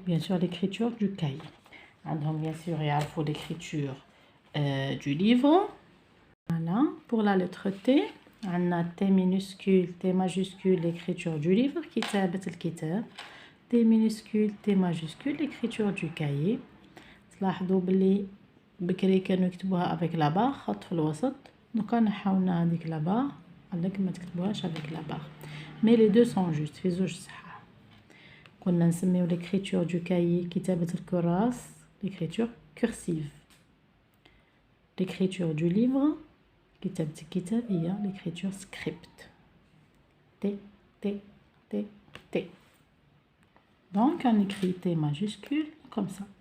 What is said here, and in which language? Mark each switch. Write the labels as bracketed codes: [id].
[fr] Bien sûr, l'écriture du cahier. Donc, bien sûr, il faut l'écriture du livre. Voilà. Pour la lettre T, on a T minuscule, T majuscule, l'écriture du livre. [ar] كتابة الكتاب. [fr] T minuscule, T majuscule, l'écriture du cahier. [ar] تلاحظوا بلي بكري كانوا يكتبوها [fr] avec la barre [ar] خط في الوسط. دوكا نحاولنا هذيك la barre. قالك ما تكتبوهاش [fr] avec la barre. Mais les deux sont justes. [ar] في زوج صحاح. [fr] كنا نسميو l'écriture du cahier [ar] كتابة الكراس [fr] l'écriture cursive. L'écriture du livre [ar] كتابة الكتاب هي [fr] l'écriture script. T, T, T, T. Donc on écrit T majuscule comme ça.